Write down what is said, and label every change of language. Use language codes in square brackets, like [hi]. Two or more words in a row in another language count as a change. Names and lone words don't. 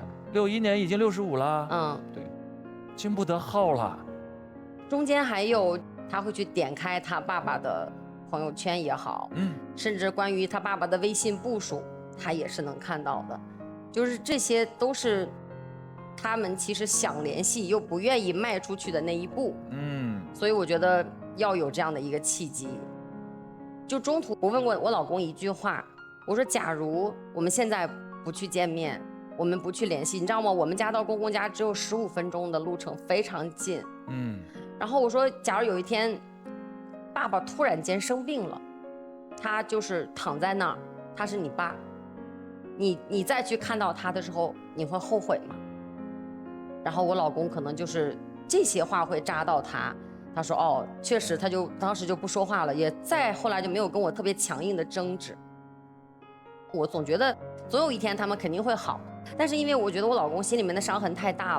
[zh] ，61 年已經65了。對，經不得耗了。中間還有他會去點開他爸爸的朋友圈也好，甚至關於他爸爸的微信步數，他也是能看到的，就是這些都是他們其實想聯繫又不願意邁出去的那一步，所以我覺得要有這樣的一個契機。就中途我問過我老公一句話，我說假如我們現在不去見面，我們不去聯繫，你知道嗎？我們家到公公家只有15分鐘的路程，非常近。然後我說假如有一天爸爸突然間生病了，他就是躺在那兒，他是你爸，你再去看到他的時候，你會後悔嗎？然後我老公可能就是這些話會扎到他，他說哦，確實，他就當時就不說話了，也再後來就沒有跟我特別強硬的爭執。我總覺得總有一天他們肯定會好，但是因為我覺得我老公心裡面的傷痕太大了。